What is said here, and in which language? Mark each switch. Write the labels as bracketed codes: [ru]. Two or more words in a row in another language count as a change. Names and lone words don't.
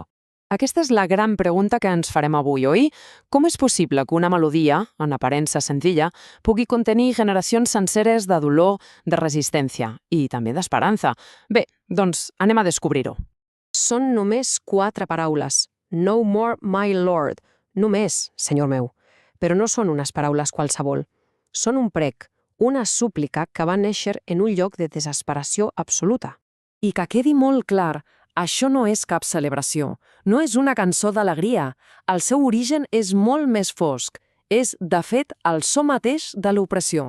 [ca] Aquesta és la gran pregunta que ens farem avui, oi? Com és possible que una melodia, en aparença senzilla, pugui contenir generacions senceres de dolor, de resistència i també d'esperança? Bé, doncs anem a descobrir-ho. Són només 4 paraules. [en] No more, my lord. [ca] Només, senyor meu. Però no són unes paraules qualsevol. Són un prec, una súplica que va néixer en un lloc de desesperació absoluta. I que quedi molt clar, això no és cap celebració, no és una cançó d'alegria. El seu origen és molt més fosc. És, de fet, el so mateix de l'opressió.